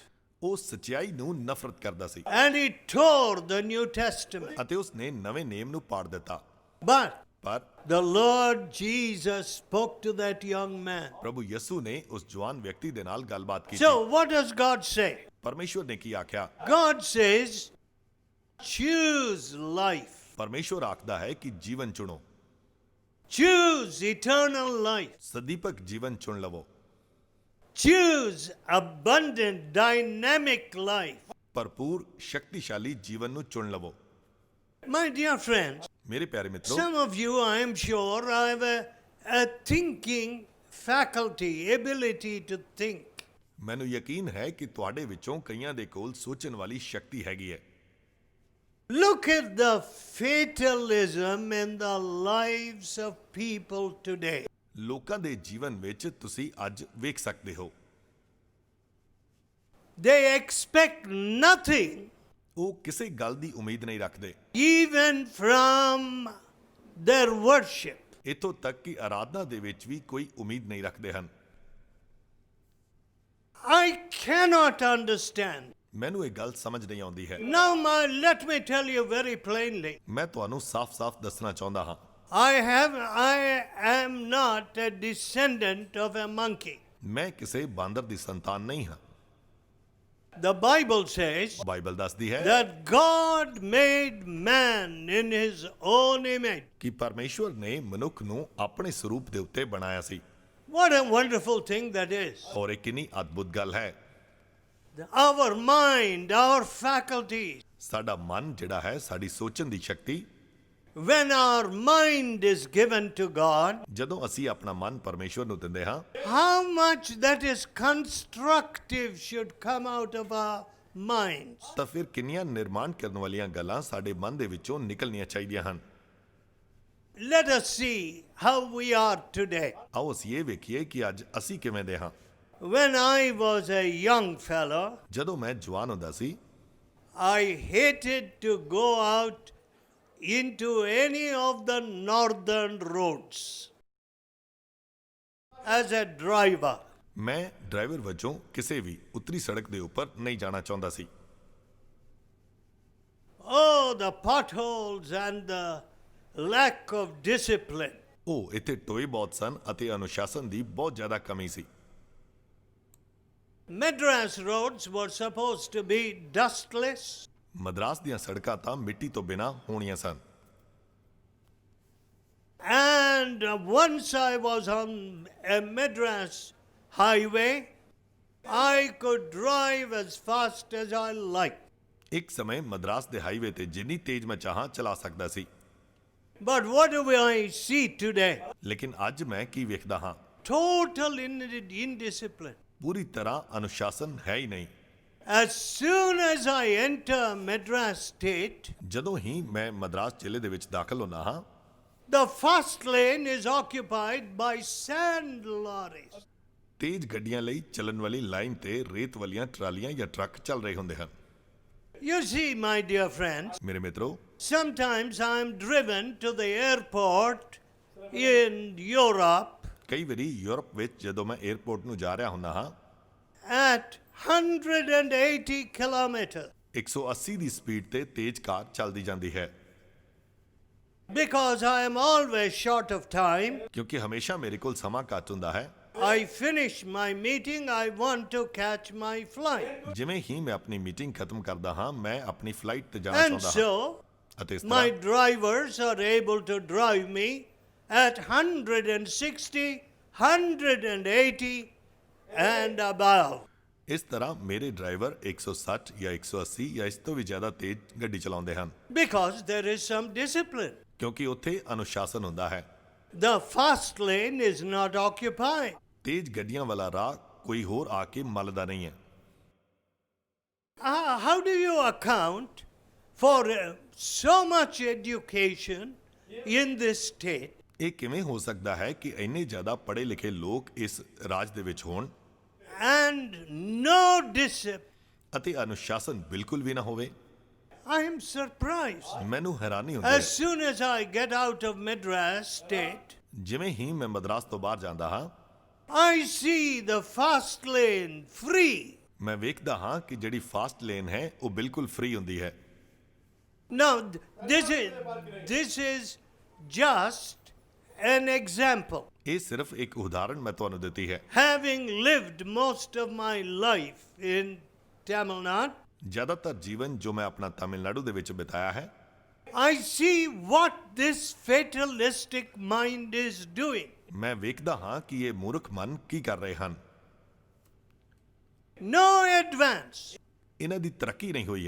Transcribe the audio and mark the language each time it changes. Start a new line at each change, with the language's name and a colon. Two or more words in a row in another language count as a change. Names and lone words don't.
Punjabi: ਉਹ ਸੱਚਾਈ ਨੂੰ ਨਫ਼ਰਤ ਕਰਦਾ ਸੀ
English: and he tore the New Testament.
Punjabi: ਅਤੇ ਉਸ ਨੇ ਨਵੇਂ ਨੇਮ ਨੂੰ ਪਾੜ ਦਿੱਤਾ
English: But
Punjabi: ਪਰ
English: the Lord Jesus spoke to that young man.
Punjabi: ਪ੍ਰਭੂ ਯਿਸੂ ਨੇ ਉਸ ਜਵਾਨ ਵਿਅਕਤੀ ਦੇ ਨਾਲ ਗੱਲਬਾਤ ਕੀਤੀ
English: So, what does God say?
Punjabi: ਪਰਮੇਸ਼ਵਰ ਨੇ ਕੀ ਆਖਿਆ
English: God says, choose life,
Punjabi: ਪਰਮੇਸ਼ਵਰ ਆਖਦਾ ਹੈ ਕਿ ਜੀਵਨ ਚੁਣੋ
English: choose eternal life,
Punjabi: ਸਦੀਪਕ ਜੀਵਨ ਚੁਣ ਲਵੋ
English: choose abundant, dynamic life.
Punjabi: ਭਰਪੂਰ ਸ਼ਕਤੀਸ਼ਾਲੀ ਜੀਵਨ ਨੂੰ ਚੁਣ ਲਵੋ
English: My dear friends,
Punjabi: ਮੇਰੇ ਪਿਆਰੇ ਮਿੱਤਰੋ
English: some of you, I am sure, have a thinking faculty, ability to think.
Punjabi: ਮੈਨੂੰ ਯਕੀਨ ਹੈ ਕਿ ਤੁਹਾਡੇ ਵਿੱਚੋਂ ਕਈਆਂ ਦੇ ਕੋਲ ਸੋਚਣ ਵਾਲੀ ਸ਼ਕਤੀ ਹੈਗੀ ਹੈ
English: Look at the fatalism in the lives of people today.
Punjabi: ਲੋਕਾਂ ਦੇ ਜੀਵਨ ਵਿੱਚ ਤੁਸੀਂ ਅੱਜ ਵੇਖ ਸਕਦੇ ਹੋ
English: They expect nothing,
Punjabi: ਉਹ ਕਿਸੇ ਗੱਲ ਦੀ ਉਮੀਦ ਨਹੀਂ ਰੱਖਦੇ
English: even from their worship.
Punjabi: ਇੱਥੋਂ ਤੱਕ ਕਿ ਆਰਾਧਨਾ ਦੇ ਵਿੱਚ ਵੀ ਕੋਈ ਉਮੀਦ ਨਹੀਂ ਰੱਖਦੇ ਹਨ
English: I cannot understand.
Punjabi: ਮੈਨੂੰ ਇਹ ਗੱਲ ਸਮਝ ਨਹੀਂ ਆਉਂਦੀ ਹੈ
English: Now, let me tell you very plainly.
Punjabi: ਮੈਂ ਤੁਹਾਨੂੰ ਸਾਫ਼-ਸਾਫ਼ ਦੱਸਣਾ ਚਾਹੁੰਦਾ ਹਾਂ
English: I am not a descendant of a monkey.
Punjabi: ਮੈਂ ਕਿਸੇ ਬਾਂਦਰ ਦੀ ਸੰਤਾਨ ਨਹੀਂ ਹਾਂ
English: The Bible says
Punjabi: ਬਾਈਬਲ ਦੱਸਦੀ ਹੈ
English: that God made man in his own image.
Punjabi: ਕਿ ਪਰਮੇਸ਼ਵਰ ਨੇ ਮਨੁੱਖ ਨੂੰ ਆਪਣੇ ਸਰੂਪ ਦੇ ਉੱਤੇ ਬਣਾਇਆ ਸੀ
English: What a wonderful thing that is.
Punjabi: ਔਰ ਇਹ ਕਿੰਨੀ ਅਦਭੁਤ ਗੱਲ ਹੈ
English: Our mind, our faculties.
Punjabi: ਸਾਡਾ ਮਨ ਜਿਹੜਾ ਹੈ ਸਾਡੀ ਸੋਚਣ ਦੀ ਸ਼ਕਤੀ
English: When our mind is given to God,
Punjabi: ਜਦੋਂ ਅਸੀਂ ਆਪਣਾ ਮਨ ਪਰਮੇਸ਼ਵਰ ਨੂੰ ਦਿੰਦੇ ਹਾਂ
English: how much that is constructive should come out of our minds.
Punjabi: ਤਾਂ ਫਿਰ ਕਿੰਨੀਆਂ ਨਿਰਮਾਣ ਕਰਨ ਵਾਲੀਆਂ ਗੱਲਾਂ ਸਾਡੇ ਮਨ ਦੇ ਵਿੱਚੋਂ ਨਿਕਲਣੀਆਂ ਚਾਹੀਦੀਆਂ ਹਨ
English: Let us see how we are today.
Punjabi: ਆਓ ਅਸੀਂ ਇਹ ਵੇਖੀਏ ਕਿ ਅੱਜ ਅਸੀਂ ਕਿਵੇਂ ਦੇ ਹਾਂ
English: When I was a young fellow,
Punjabi: ਜਦੋਂ ਮੈਂ ਜਵਾਨ ਹੁੰਦਾ ਸੀ
English: I hated to go out into any of the northern roads as a driver.
Punjabi: ਮੈਂ ਡਰਾਈਵਰ ਵਜੋਂ ਕਿਸੇ ਵੀ ਉੱਤਰੀ ਸੜਕ ਦੇ ਉੱਪਰ ਨਹੀਂ ਜਾਣਾ ਚਾਹੁੰਦਾ ਸੀ
English: Oh, the potholes and the lack of discipline.
Punjabi: ਉਹ ਇੱਥੇ ਟੋਏ ਬਹੁਤ ਸਨ ਅਤੇ ਅਨੁਸ਼ਾਸਨ ਦੀ ਬਹੁਤ ਜ਼ਿਆਦਾ ਕਮੀ ਸੀ
English: Madras roads were supposed to be dustless.
Punjabi: ਮਦਰਾਸ ਦੀਆਂ ਸੜਕਾਂ ਤਾਂ ਮਿੱਟੀ ਤੋਂ ਬਿਨਾਂ ਹੋਣੀਆਂ ਸਨ
English: And once I was on a Madras highway, I could drive as fast as I liked.
Punjabi: ਇੱਕ ਸਮੇਂ ਮਦਰਾਸ ਦੇ ਹਾਈਵੇ ਤੇ ਜਿੰਨੀ ਤੇਜ਼ ਮੈਂ ਚਾਹਾਂ ਚਲਾ ਸਕਦਾ ਸੀ
English: But what do I see today?
Punjabi: ਲੇਕਿਨ ਅੱਜ ਮੈਂ ਕੀ ਵੇਖਦਾ ਹਾਂ
English: Total indiscipline.
Punjabi: ਪੂਰੀ ਤਰ੍ਹਾਂ ਅਨੁਸ਼ਾਸਨ ਹੈ ਹੀ ਨਹੀਂ
English: As soon as I enter Madras state,
Punjabi: ਜਦੋਂ ਹੀ ਮੈਂ ਮਦਰਾਸ ਜ਼ਿਲ੍ਹੇ ਦੇ ਵਿੱਚ ਦਾਖਲ ਹੁੰਦਾ ਹਾਂ
English: the first lane is occupied by sand lorries.
Punjabi: ਤੇਜ਼ ਗੱਡੀਆਂ ਲਈ ਚੱਲਣ ਵਾਲੀ ਲਾਈਨ ਤੇ ਰੇਤ ਵਾਲੀਆਂ ਟਰਾਲੀਆਂ ਜਾਂ ਟਰੱਕ ਚੱਲ ਰਹੇ ਹੁੰਦੇ ਹਨ
English: You see, my dear friends,
Punjabi: ਮੇਰੇ ਮਿੱਤਰੋ
English: sometimes I'm driven to the airport in Europe
Punjabi: ਕਈ ਵਾਰੀ ਯੂਰਪ ਵਿੱਚ ਜਦੋਂ ਮੈਂ 에ਅਰਪੋਰਟ ਨੂੰ ਜਾ ਰਿਹਾ ਹੁੰਦਾ ਹਾਂ
English: at 180 kilometers
Punjabi: 180 ਦੀ ਸਪੀਡ ਤੇ ਤੇਜ਼ ਕਾਰ ਚੱਲਦੀ ਜਾਂਦੀ ਹੈ
English: because I am always short of time.
Punjabi: ਕਿਉਂਕਿ ਹਮੇਸ਼ਾ ਮੇਰੇ ਕੋਲ ਸਮਾਂ ਘੱਟ ਹੁੰਦਾ ਹੈ
English: I finish my meeting, I want to catch my flight.
Punjabi: ਜਿਵੇਂ ਹੀ ਮੈਂ ਆਪਣੀ ਮੀਟਿੰਗ ਖਤਮ ਕਰਦਾ ਹਾਂ ਮੈਂ ਆਪਣੀ ਫਲਾਈਟ ਤੇ ਜਾਣਾ
English: And
Punjabi: ਚਾਹੁੰਦਾ ਹਾਂ
English: so
Punjabi: ਅਤੇ ਇਸ
English: My
Punjabi: ਤਰ੍ਹਾਂ
English: drivers are able to drive me at 160, 180 and above.
Punjabi: ਇਸ ਤਰ੍ਹਾਂ ਮੇਰੇ ਡਰਾਈਵਰ 160 ਜਾਂ 180 ਜਾਂ ਇਸ ਤੋਂ ਵੀ ਜ਼ਿਆਦਾ ਤੇਜ਼ ਗੱਡੀ ਚਲਾਉਂਦੇ ਹਨ
English: Because there is some discipline.
Punjabi: ਕਿਉਂਕਿ ਉੱਥੇ ਅਨੁਸ਼ਾਸਨ ਹੁੰਦਾ ਹੈ।
English: The fast lane is not occupied.
Punjabi: ਤੇਜ਼ ਗੱਡੀਆਂ ਵਾਲਾ ਰਾਹ ਕੋਈ ਹੋਰ ਆ ਕੇ ਮੱਲਦਾ ਨਹੀਂ ਹੈ।
English: How do you account for so much education in this state
Punjabi: ਇਹ ਕਿਵੇਂ ਹੋ ਸਕਦਾ ਹੈ ਕਿ ਇੰਨੇ ਜ਼ਿਆਦਾ ਪੜ੍ਹੇ ਲਿਖੇ ਲੋਕ ਇਸ ਰਾਜ ਦੇ ਵਿੱਚ ਹੋਣ
English: and no discipline?
Punjabi: ਅਤੇ ਅਨੁਸ਼ਾਸਨ ਬਿਲਕੁਲ ਵੀ ਨਾ ਹੋਵੇ?
English: I am surprised.
Punjabi: ਮੈਨੂੰ ਹੈਰਾਨੀ ਹੁੰਦੀ ਹੈ।
English: As soon as I get out of Madras state,
Punjabi: ਜਿਵੇਂ ਹੀ ਮੈਂ ਮਦਰਾਸ ਤੋਂ ਬਾਹਰ ਜਾਂਦਾ ਹਾਂ
English: I see the fast lane free.
Punjabi: ਮੈਂ ਵੇਖਦਾ ਹਾਂ ਕਿ ਜਿਹੜੀ
English: fast lane
Punjabi: ਹੈ ਉਹ ਬਿਲਕੁਲ ਫ੍ਰੀ ਹੁੰਦੀ ਹੈ।
English: Now, this is just an example.
Punjabi: ਇਹ ਸਿਰਫ ਇੱਕ ਉਦਾਹਰਣ ਮੈਂ ਤੁਹਾਨੂੰ ਦਿੱਤੀ ਹੈ।
English: Having lived most of my life in Tamil Nadu,
Punjabi: ਜ਼ਿਆਦਾਤਰ ਜੀਵਨ ਜੋ ਮੈਂ ਆਪਣਾ ਤਾਮਿਲਨਾਡੂ ਦੇ ਵਿੱਚ ਬਿਤਾਇਆ ਹੈ
English: I see what this fatalistic mind is doing.
Punjabi: ਮੈਂ ਵੇਖਦਾ ਹਾਂ ਕਿ ਇਹ ਮੂਰਖ ਮਨ ਕੀ ਕਰ ਰਹੇ ਹਨ।
English: No advance,
Punjabi: ਇਹਨਾਂ ਦੀ ਤਰੱਕੀ ਨਹੀਂ ਹੋਈ ਹੈ,